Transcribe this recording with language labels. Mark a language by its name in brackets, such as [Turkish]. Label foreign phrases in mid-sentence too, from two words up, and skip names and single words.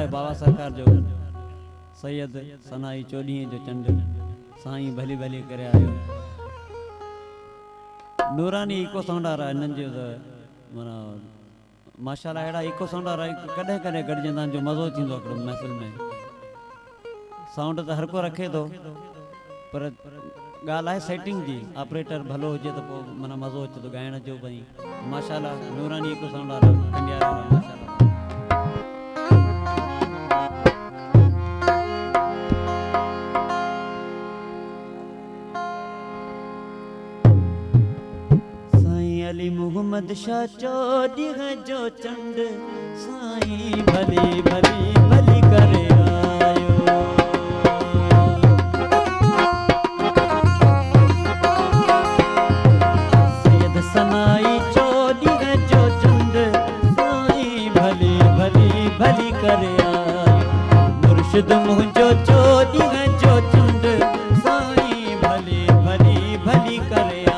[Sindhi] दुआ सरकार जो सैयद सनाई 14 जो चंड साईं भली भली करे आयो नूरानी [English] echo sound [Urdu] آ رہا ہے [Sindhi] इन्हनि जो माना माशाल्लाह अहिड़ा [English] echo sound [Urdu] آ رہا ہے [Sindhi] कॾहिं कॾहिं गॾिजंदा जो मज़ो थींदो आहे हिकिड़ो महफ़िल में साउंड तो हर को रखे तो पर ॻाल्हि आहे सेटिंग जी ऑपरेटर भलो हुजे तो पोइ माना मज़ो अचे तो ॻाइण जो भई माशाल्लाह नूरानी [English] echo sound [Urdu] آ رہا ہے [Sindhi] कंडिया माशाल्लाह अली मोहम्मद शाह चौधरी जो चंड साईं भली भली भली करे आयो सैयद सनाई चौधरी जो चंड साईं भली भली भली करे आयो मुर्शिद मुंहिंजो चौधरी जो चंड साईं भली भली भली करे